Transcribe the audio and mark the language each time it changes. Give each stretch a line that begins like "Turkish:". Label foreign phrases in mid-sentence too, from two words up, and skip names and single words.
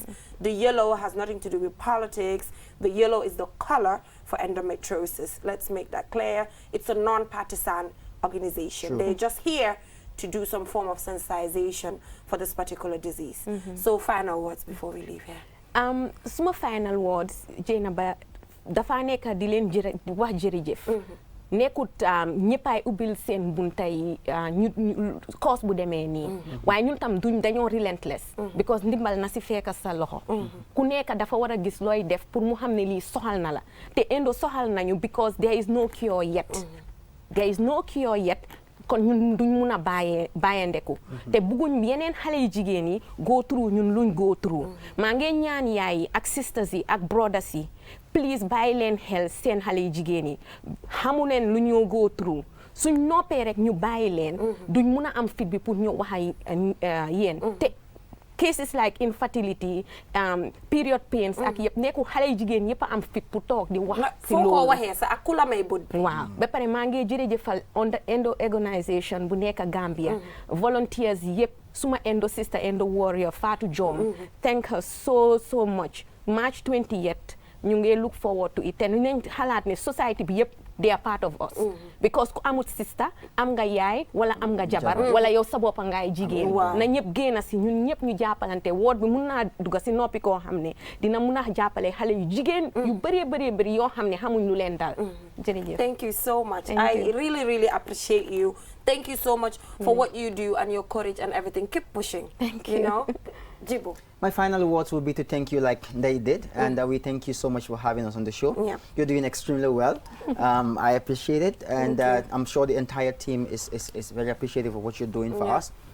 English: The yellow has nothing to do with politics. The yellow is the color for endometriosis. Let's make that clear. It's a non-partisan organization. They're just here to do some form of sensitization for this particular disease. So final words before we leave here. Suma final words,
Wolof: Jaynaba, dafa nekk di leen wax jërëjëf. Nekkut ñëppay ubbil seen bunta yi cause bu demee nii waaye ñun tam dañoo relentless because ndimbal na si fekk sa loxo ku nekk dafa war a gis looy def pour mu xam ne lii soxal na la te endo soxal nañu
English: because there is no cure yet. There is no cure yet
Wolof: kon ñun duñ mun a bàyyandeku te bëgguñ yeneen xale yu jigéen yi
English: go through
Wolof: ñun luñ
English: go through
Wolof: maa ngi ñaan yaay yi ak sisters yi ak brothers yi please bàyyi leen xel seen xale yu jigéen yi xamu leen lu ñoo go through suñ noppee rek ñu bàyyi leen duñ mun a am fit bi pour ñu wax ak yéen te
English: cases like infertility period pains
Wolof: ak yëpp nekku xale yu jigéen yëpp am fit pour toog di wax si loolu foo ko waxee sa ak ku la may bët waaw ba pare maa ngi jërëjëfal endo organisation bu nekk Gambia volunteers yëpp suma
English: endo sister endo warrior
Wolof: Fatou Jom
English: thank her so much
Wolof: March 20th ñu ngi
English: look forward to it
Wolof: te nañ xalaat ne society bi yëpp
English: they are part of us because
Wolof: ku amut sister am nga yaay wala am nga jabar wala yow sa bopp ngay jigéen na ñëpp génn si ñun ñëpp ñu jàppalante woot bi mun naa dugga si noppi koo xam ne dina mun a jàppale xale yu jigéen yu bëree yoo xam ne xamuñ lu leen dal jërëjëf
English: thank you so much I really appreciate you thank you so much for what you do and your courage and everything keep pushing thank you you know Jibo. My final words will be to thank you like they did, and we thank you so much for having us on the show. You're doing extremely well. I appreciate it, and I'm sure the entire team is very appreciative of what you're doing for us.